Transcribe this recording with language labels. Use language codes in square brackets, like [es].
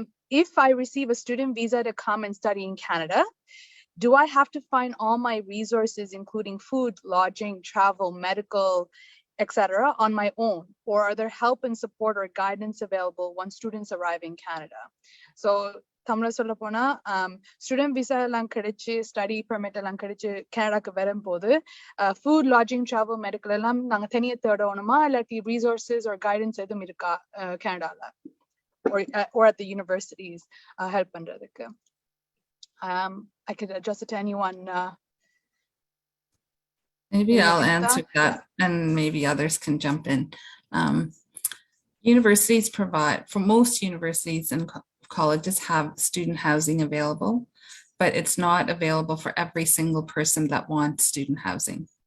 [en] If I receive a student visa to come and study in Canada, do I have to find all my resources, including food, lodging, travel, medical, etc., on my own? Or are there help and support or guidance available once students arrive in Canada? [ta] So, தமிழ சொல்ல போனா student visa எல்லாம் கிடைச்சு study permit எல்லாம் கிடைச்சு கனடாக்கு வரும்போது food lodging travel medical எல்லாம் நாங்க தனியா தேடணுமா, இல்லாட்டி resources or guidance எதுவும் இருக்கா கனடால [en] or at the universities [ta] help பண்றதுக்கு? [en] I could address it to anyone. Maybe I'll answer that, and maybe others can jump in. Universities provide, for most universities and colleges have student housing available, but it's not available for every single person that wants student housing.